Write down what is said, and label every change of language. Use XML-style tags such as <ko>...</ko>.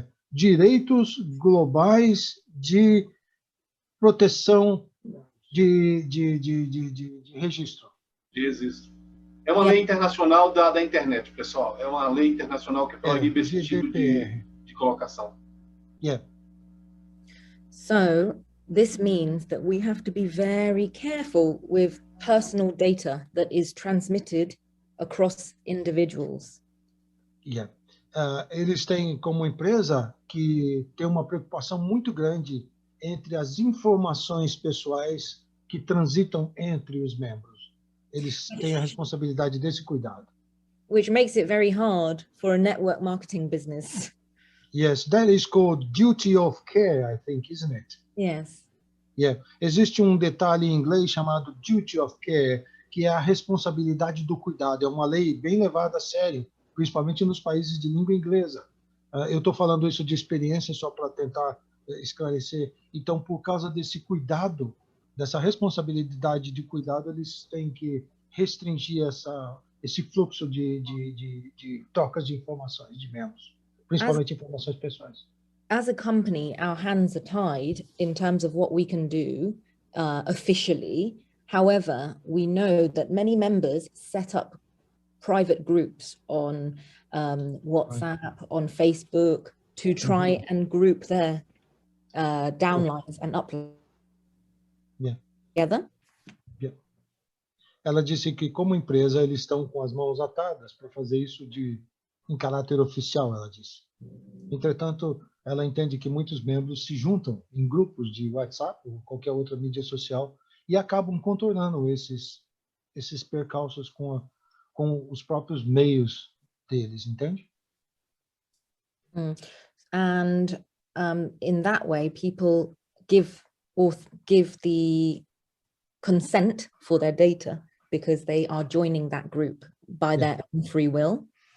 <pt>Direitos Globais de Proteção de registro. De registro. É uma lei internacional da internet, pessoal. É uma lei internacional que proíbe esse tipo de colocação.</pt> <en>Yeah. So this means that we have to be very careful with personal data that is transmitted across individuals. Yeah.</en> <pt>Eles têm como empresa que tem uma preocupação muito grande entre as informações pessoais que transitam entre os membros. Eles têm a responsabilidade desse cuidado.</pt> <en>Which makes it very hard for a network marketing business. Yes, that is called duty of care, I think, isn't it? Yes. Yeah.</en> <pt>Existe um detalhe em inglês chamado duty of care, que é a responsabilidade do cuidado. É uma lei bem levada a sério, principalmente nos países de língua inglesa. Eu estou falando isso de experiência só para tentar esclarecer. Então, por causa desse cuidado, dessa responsabilidade de cuidado, eles têm que restringir esse fluxo de trocas de informações de membros, principalmente informações pessoais.</pt> <en>As a company, our hands are tied in terms of what we can do officially. However, we know that many members set up private groups on WhatsApp, on Facebook, to try and group their downlines and uploads together. Yeah.</en> <pt>Ela disse que, como empresa, eles estão com as mãos atadas para fazer isso em caráter oficial, ela disse. Entretanto, ela entende que muitos membros se juntam em grupos de WhatsApp ou qualquer outra mídia social e acabam contornando esses percalços com os próprios meios deles, entende?</pt> <en>And in that way, people give the consent for their data because they are joining that group by their own free will.</en>